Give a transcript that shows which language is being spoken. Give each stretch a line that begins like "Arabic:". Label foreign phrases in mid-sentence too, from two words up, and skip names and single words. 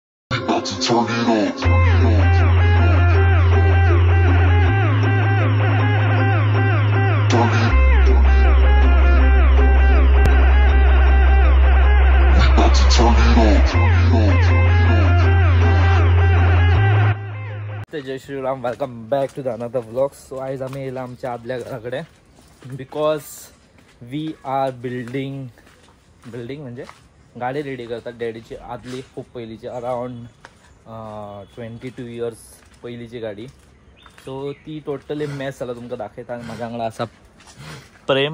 English: About to turn it up. Turn it. We about to turn it up.
Hindi: जय श्रीराम,
English: welcome back to the another vlog.
Konkani: सो आज आम्ही येला आमच्या आदल्या घराकडे
English: because we are building
Konkani: म्हणजे गाडी रेडी करतात. डॅडीची आदली खूप पहिलीची
English: around 22 years
Konkani: पहिलीची गाडी. सो ती
English: totally match
Konkani: झाला तुमका दाखयता आणि माझ्या वांगडा असा प्रेम.